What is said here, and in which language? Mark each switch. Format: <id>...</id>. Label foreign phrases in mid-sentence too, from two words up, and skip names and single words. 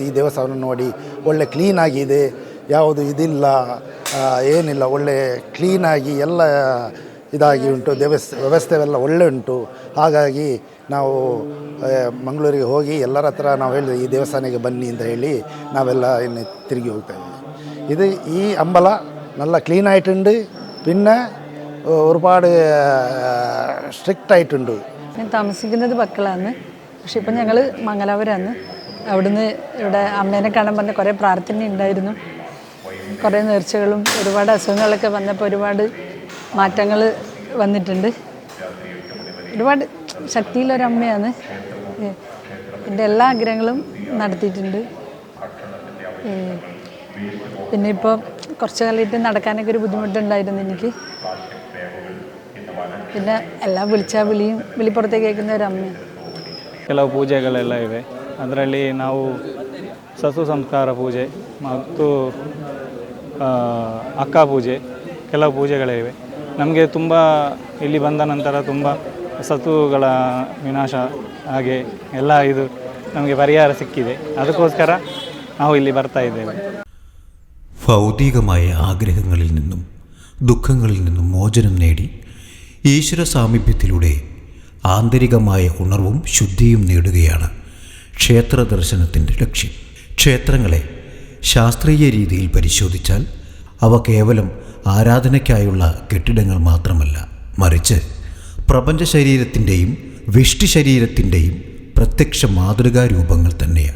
<kn>ಈ ದೇವಸ್ಥಾನ ನೋಡಿ ಒಳ್ಳೆ ಕ್ಲೀನಾಗಿದೆ, ಯಾವುದು ಇದಿಲ್ಲ, ಏನಿಲ್ಲ, ಒಳ್ಳೆ ಕ್ಲೀನಾಗಿ ಎಲ್ಲ ಇದಾಗಿ ಉಂಟು. ವ್ಯವಸ್ಥೆವೆಲ್ಲ ಒಳ್ಳೆ ಉಂಟು. ಹಾಗಾಗಿ ನಾವು ಮಂಗಳೂರಿಗೆ ಹೋಗಿ ಎಲ್ಲರ ಹತ್ರ ನಾವು ಹೇಳಿದೆ ಈ ದೇವಸ್ಥಾನಕ್ಕೆ ಬನ್ನಿ ಅಂತ ಹೇಳಿ ನಾವೆಲ್ಲ ಇನ್ನು ತಿರುಗಿ ಹೋಗ್ತಾ ഇದ್ದೀವಿ.</kn> <ml>ഈ അമ്പല നല്ല ക്ലീൻ ആയിട്ടുണ്ട്, പിന്നെ ഒരുപാട് സ്ട്രിക്റ്റ് ആയിട്ടുണ്ട്. ഞാൻ താമസിക്കുന്നത് ബക്കളാണ്, പക്ഷെ ഇപ്പം ഞങ്ങൾ മംഗലാപുരമാണ്. അവിടുന്ന് ഇവിടെ അമ്മേനെ കാണാൻ പറഞ്ഞ കുറേ പ്രാർത്ഥന ഉണ്ടായിരുന്നു, കുറേ നേർച്ചകളും ഒരുപാട് അസുഖങ്ങളൊക്കെ വന്നപ്പോൾ ഒരുപാട് മാറ്റങ്ങൾ വന്നിട്ടുണ്ട്. ഒരുപാട് ശക്തിയുള്ളൊരമ്മയാണ്. എൻ്റെ എല്ലാ ആഗ്രഹങ്ങളും നടത്തിയിട്ടുണ്ട്. പിന്നെ ഇപ്പോൾ കുറച്ച് കാലമായിട്ട് നടക്കാനൊക്കെ ഒരു ബുദ്ധിമുട്ടുണ്ടായിരുന്നു എനിക്ക്. പിന്നെ എല്ലാം വിളിച്ചാൽ വിളിപ്പുറത്തേക്ക് കേൾക്കുന്ന ഒരു ಅಮ್ಮ.</ml> <kn>ಕೆಲವು ಪೂಜೆಗಳೆಲ್ಲ ಇವೆ. ಅದರಲ್ಲಿ ನಾವು ಸಸು ಸಂಸ್ಕಾರ ಪೂಜೆ ಮತ್ತು ಅಕ್ಕ ಪೂಜೆ, ಕೆಲವು ಪೂಜೆಗಳಿವೆ. ನಮಗೆ ತುಂಬ ಇಲ್ಲಿ ಬಂದ ನಂತರ ತುಂಬ ಸತುಗಳ ವಿನಾಶ ಹಾಗೆ ಎಲ್ಲ ಇದು ನಮಗೆ ಪರಿಹಾರ ಸಿಕ್ಕಿದೆ. ಅದಕ್ಕೋಸ್ಕರ ನಾವು ಇಲ್ಲಿ ಬರ್ತಾ ಇದ್ದೇವೆ.</kn> <ml>ഭൗതികമായ ആഗ്രഹങ്ങളിൽ നിന്നും ദുഃഖങ്ങളിൽ നിന്നും മോചനം നേടി ഈശ്വര സാമീപ്യത്തിലൂടെ ആന്തരികമായ ഉണർവും ശുദ്ധിയും നേടുകയാണ് ക്ഷേത്ര ദർശനത്തിൻ്റെ ലക്ഷ്യം. ക്ഷേത്രങ്ങളെ ശാസ്ത്രീയ രീതിയിൽ പരിശോധിച്ചാൽ അവ കേവലം ആരാധനയ്ക്കായുള്ള കെട്ടിടങ്ങൾ മാത്രമല്ല, മറിച്ച് പ്രപഞ്ച ശരീരത്തിൻ്റെയും വിഷ്ടി ശരീരത്തിൻ്റെയും പ്രത്യക്ഷ മാതൃകാ രൂപങ്ങൾ തന്നെയാണ്.</ml>